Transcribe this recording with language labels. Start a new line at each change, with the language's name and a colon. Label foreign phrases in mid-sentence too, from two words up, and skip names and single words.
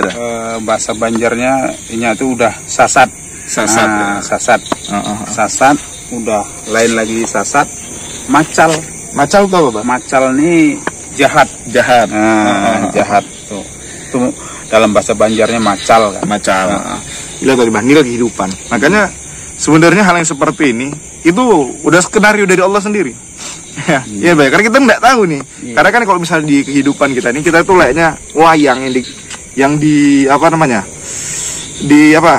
Indonesian: Bahasa Banjarnya ini tuh udah sasat. Sasat. Nah, sasat. Sasat, udah lain lagi sasat. Macal. Macal tuh apa, Bah? Macal ini jahat. Jahat. Jahat tuh. Itu dalam bahasa Banjarnya macal kan. Macal. Gila tadi, Bah, nilai kehidupan. Makanya sebenarnya hal yang seperti ini itu udah skenario dari Allah sendiri. Iya, Bah, karena kita nggak tahu nih. Iya. Karena kan kalau misalnya di kehidupan kita ini, kita tuh layaknya wayang yang di apa namanya? Di apa?